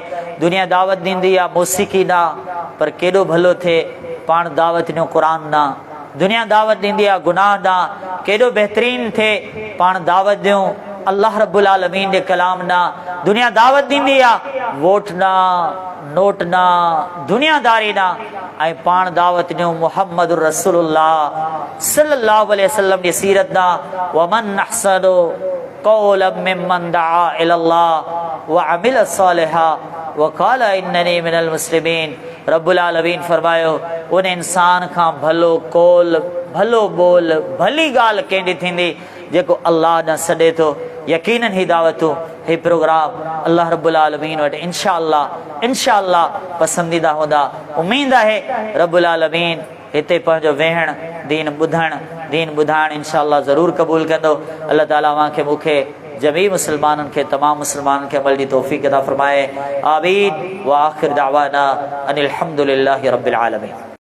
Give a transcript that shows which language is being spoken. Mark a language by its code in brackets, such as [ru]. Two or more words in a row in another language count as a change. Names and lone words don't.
[sd] दुनिया दावत ॾींदी आहे मौसीक़ी ॾांहुं, पर केॾो भलो थिए पाण दावत ॾियूं क़ुर ॾांहुं। दुनिया दावत ॾींदी आहे गुनाह ॾांहुं, केॾो बहितरीन थिए पाण दावत ॾियूं अल्लाह [ar] رب العالمين [sd] जे कलाम ॾांहुं। दुनिया दावत ॾींदी आहे वोट ॾांहुं, नोट ॾांहुं, दुनियादारी ॾांहुं, ऐं पाण दावत ॾियूं मुहम्मद रसूलुल्लाह [ar] صلى الله عليه وسلم [sd] जी सीरत ॾांहुं। [ar] ومن أحسن قولا ممن دعا إلى الله وعمل صالحا وقال إنني من المسلمين. رب العالمين [sd] फरमायो, उन इंसान खां भलो कौल, भलो बोल, भली ॻाल्हि कंहिंजी थींदी जेको अल्लाह ॾांहुं सॾे थो। यकीनन ही दावतूं, ही प्रोग्राम अल्लाह [ar] رب العالمين [sd] वटि इंशाअल्लाह पसंदीदा हूंदा। उम्मीद आहे [ar] رب العالمين [sd] हिते पंहिंजो वेहण, दीन ॿुधाइण इंशाअल्लाह ज़रूरु क़बूल कंदो। अल्लाह ताला मूंखे जमी मुसलमाननि खे, तमामु मुसलमाननि खे अमल जी तौफ़ीक़ अता फ़रमाए। [ar] آمين. وآخر دعوانا أن الحمد لله رب العالمين.